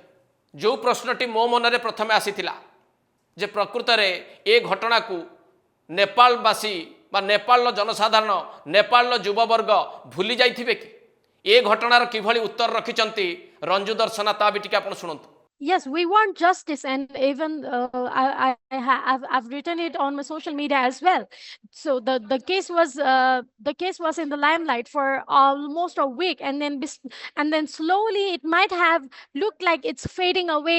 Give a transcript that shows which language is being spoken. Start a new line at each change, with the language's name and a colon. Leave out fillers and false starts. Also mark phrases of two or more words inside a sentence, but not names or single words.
Odia: ଯେଉଁ ପ୍ରଶ୍ନଟି ମୋ ମନରେ ପ୍ରଥମେ ଆସିଥିଲା ଯେ ପ୍ରକୃତରେ ଏ ଘଟଣାକୁ ନେପାଳବାସୀ ବା ନେପାଳର ଜନସାଧାରଣ, ନେପାଳର ଯୁବବର୍ଗ ଭୁଲି ଯାଇଥିବେ କି? ଏ ଘଟଣାର କିଭଳି ଉତ୍ତର ରଖିଛନ୍ତି ରଞ୍ଜୁ ଦର୍ଶନା ତା ବି ଟିକେ ଆପଣ ଶୁଣନ୍ତୁ।
English: Yes, we want justice, and even I've written it on my social media as well. So the case was in the limelight for almost a week, and then slowly it might have looked like it's fading away.